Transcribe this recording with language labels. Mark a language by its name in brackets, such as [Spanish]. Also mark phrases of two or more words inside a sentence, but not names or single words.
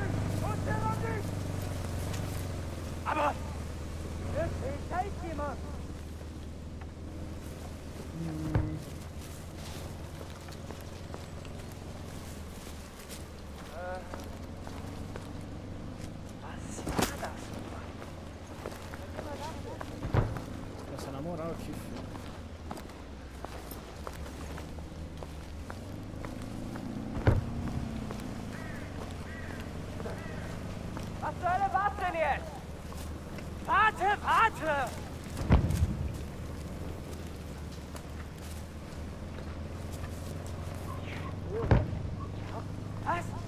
[German] Aber! Da ist jemand! Was war das? [Portuguese] Essa na moral aqui, filho. [German] Was zur Hölle war's denn jetzt? Warte, warte! Was?